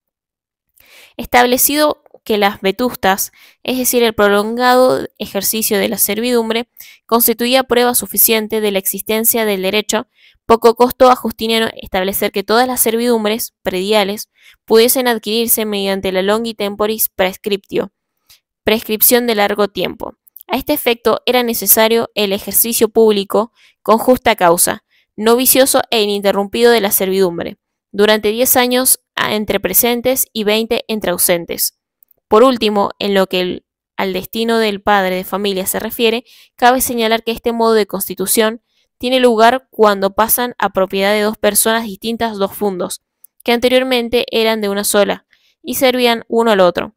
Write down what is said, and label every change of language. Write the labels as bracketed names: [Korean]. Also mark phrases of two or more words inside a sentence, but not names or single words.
[Spanish] Establecido que las vetustas, es decir, el prolongado ejercicio de la servidumbre, constituía prueba suficiente de la existencia del derecho, poco costó a Justiniano establecer que todas las servidumbres prediales pudiesen adquirirse mediante la [Latin] longi temporis prescriptio, [Spanish] prescripción de largo tiempo. A este efecto era necesario el ejercicio público con justa causa, no vicioso e ininterrumpido de la servidumbre, durante 10 años entre presentes y 20 entre ausentes. Por último, en lo que al destino del padre de familia se refiere, cabe señalar que este modo de constitución tiene lugar cuando pasan a propiedad de dos personas distintas dos fundos, que anteriormente eran de una sola, y servían uno al otro.